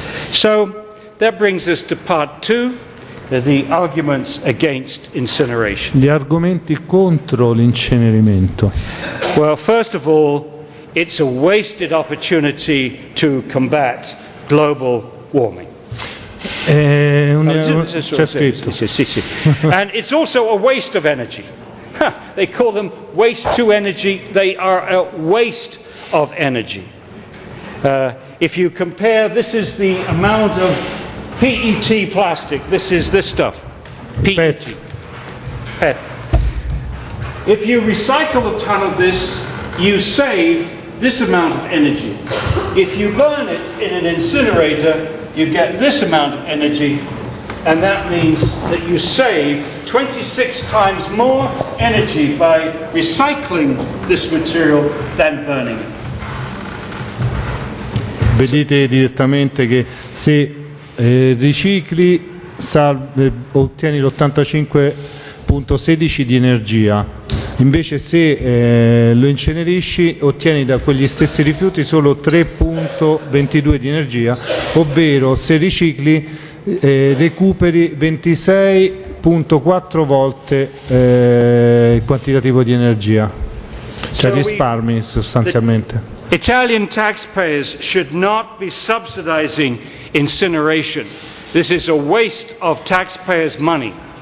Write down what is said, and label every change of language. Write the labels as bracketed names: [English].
[English] So that brings us to part 2. The arguments against incineration. [Italian] Gli argomenti contro l'incenerimento. [English] Well, first of all, it's a wasted opportunity to combat global warming. [Italian] C'è scritto. [English] And it's also a waste of energy. They call them waste to energy. They are a waste of energy. If you compare, this is the amount of PET plastic. This is this stuff. PET. PET. If you recycle a ton of this, you save this amount of energy. If you burn it in an incinerator, you get this amount of energy, and that means that you save 26 times more energy by recycling this material than burning it. [Italian] Vedete direttamente che se ricicli ottieni l'85,16 di energia, Invece se lo incenerisci ottieni da quegli stessi rifiuti solo 3,22 di energia, ovvero se ricicli recuperi 26,4 volte il quantitativo di energia, cioè risparmi sostanzialmente. [English] Italian taxpayers should not be subsidizing incineration. This is a waste of taxpayers' money.